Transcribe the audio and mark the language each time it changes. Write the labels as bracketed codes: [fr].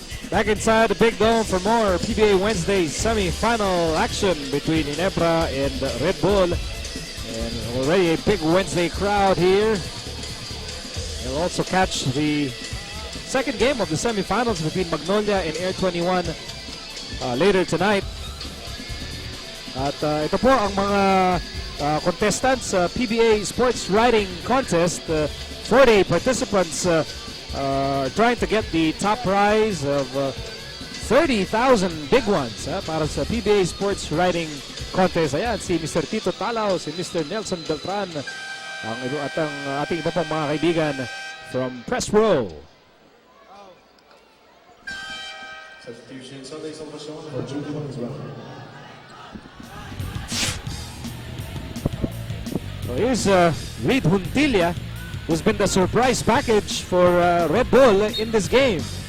[en] Back inside the Big Dome for more PBA Wednesday semi-final action between Ginebra and Red Bull. And already a big Wednesday crowd here. You'll also catch the second game of the semi-finals between Magnolia and Air 21 later tonight. [tl] At ito po ang mga contestants sa PBA Sports Riding Contest. [en] 40 participants trying to get the top prize of 30,000 big ones [tl] para sa [en] PBA Sports Riding Contest. [tl] Ayan, si [en] Mr. [tl] Tito Talao, si Mr. Nelson Beltran, at ang ating iba pang mga kaibigan [en] from press row. Substitution Sunday Salvation for Ginebra as well. So here's Reed Huntilla, who's been the surprise package for Red Bull in this game.